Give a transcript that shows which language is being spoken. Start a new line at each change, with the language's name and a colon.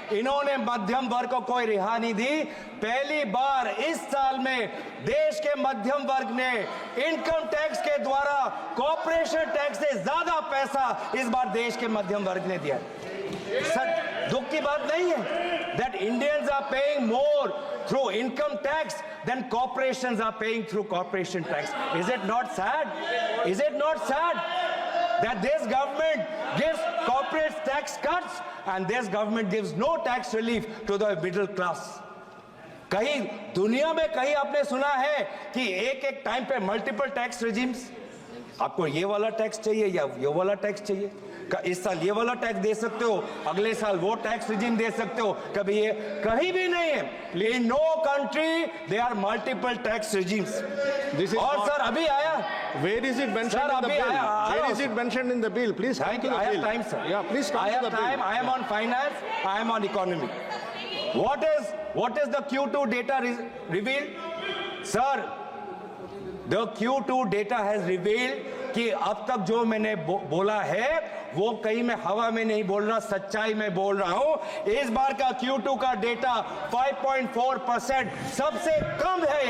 Hindi: इन्होंने मध्यम वर्ग को कोई रिहा नहीं दी। पहली बार इस साल में देश के मध्यम वर्ग ने इनकम टैक्स के द्वारा कॉर्पोरेशन टैक्स से ज्यादा पैसा इस बार देश के मध्यम वर्ग ने दिया। सर दुख की बात नहीं है
English: that Indians are paying more through income tax than corporations are paying through corporation tax. Is it not sad that this government gives corporate tax cuts and this government gives no tax relief to the middle class?
Hindi: कहीं दुनिया में कहीं आपने सुना है कि एक time पे
English: Multiple tax regimes?
Hindi: आपको ये वाला टैक्स चाहिए या ये वाला टैक्स चाहिए? इस साल ये वाला टैक्स दे सकते हो, अगले साल वो टैक्स रिजीम दे सकते हो। कभी ये कहीं भी नहीं है।
English: In no country there are multiple tax regimes.
Hindi: और सर अभी आया,
English: where is it mentioned in the bill? Where is it mentioned in the bill? Please come to the bill. I have time, sir. Yeah, please come to the bill. I am on finance, I am on economy. What is the Q2 data revealed? Sir, the Q2 data has revealed
Hindi: कि अब तक जो मैंने बोला है वो कहीं मैं हवा में नहीं बोल रहा, सच्चाई में बोल रहा हूं। इस बार का Q2 का डेटा 5.4% सबसे कम है।